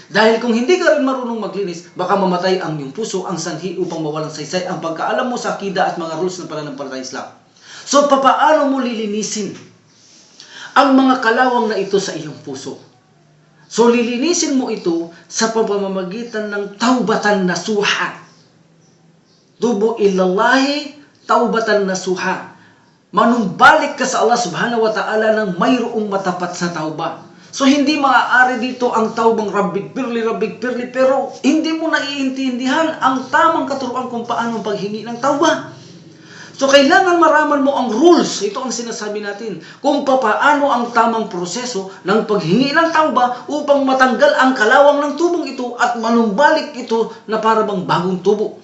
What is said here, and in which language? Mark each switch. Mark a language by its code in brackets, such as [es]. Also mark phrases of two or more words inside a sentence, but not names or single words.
[tl] Dahil kung hindi ka rin marunong maglinis, baka mamatay ang iyong puso, ang sanhi upang mawalang saysay ang pagkaalam mo sa akida at mga rules ng pananampalataya Islam. So, papaano mo lilinisin ang mga kalawang na ito sa iyong puso? So, lilinisin mo ito sa pamamagitan ng [ar] توبة نصوحا. توبوا إلى الله توبة نصوحا. [tl] Manumbalik ka sa Allah [ar] سبحانه وتعالى [tl] ng mayroong matapat sa tauba. So hindi maaari dito ang taubang rabbig pirli, pero hindi mo naiintindihan ang tamang katuruan kung paano paghingi ng tauba. So kailangan maraman mo ang rules, ito ang sinasabi natin, kung paano ang tamang proseso ng paghingi ng tauba upang matanggal ang kalawang ng tubong ito at manumbalik ito na para bang bagong tubo.